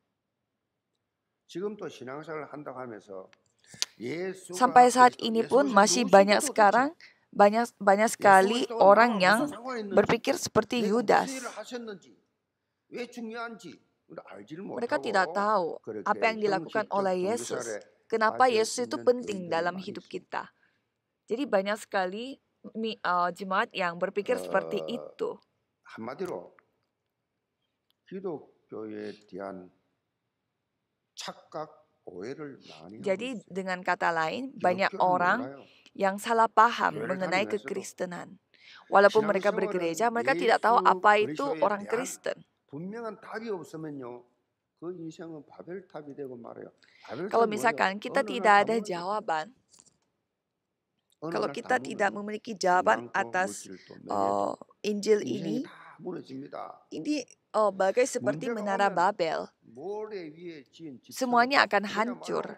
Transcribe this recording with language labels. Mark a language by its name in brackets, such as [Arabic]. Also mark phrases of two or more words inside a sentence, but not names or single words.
[Indonesian] Sampai saat ini pun masih banyak sekali orang yang berpikir seperti Yudas. Mereka tidak tahu apa yang dilakukan oleh Yesus. Kenapa Yesus itu penting dalam hidup kita. Jadi banyak sekali jemaat yang berpikir seperti itu. [Korean] 한마디로 기독교에 대한 착각 오해를 많이 하고 [Indonesian] Jadi [Korean] 있어요. [Indonesian] dengan kata lain, banyak orang yang salah paham mengenai kekristenan. Walaupun mereka bergereja, mereka tidak tahu apa itu orang Kristen. [Korean] 분명한 답이 없으면요, 그 인생은 바벨탑이 되고 말아요. [Indonesian] Kalau misalkan kita tidak ada jawaban, kalau kita tidak memiliki jawaban atas Injil ini bagai seperti menara Babel. Semuanya akan hancur.